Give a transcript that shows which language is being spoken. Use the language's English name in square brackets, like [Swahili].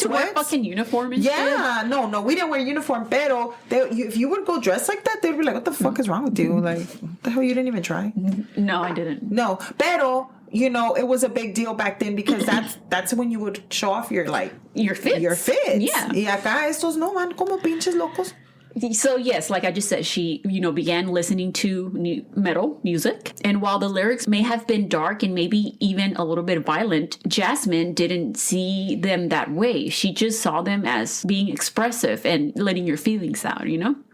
[English] to wear fucking uniform and shit. Yeah. No, we didn't wear uniform. Pero, if you would go dressed like that, they'd be like, what the fuck is wrong with you? Like, what the hell, you didn't even try? No, I didn't. No. Pero... You know, it was a big deal back then because that's when you would show off your fits. Your fits. Yeah. [Spanish] Y acá estos no van como pinches locos. [English] So yes, like I just said, she, you know, began listening to new metal music. And while the lyrics may have been dark and maybe even a little bit violent, Jasmine didn't see them that way. She just saw them as being expressive and letting your feelings out, you know?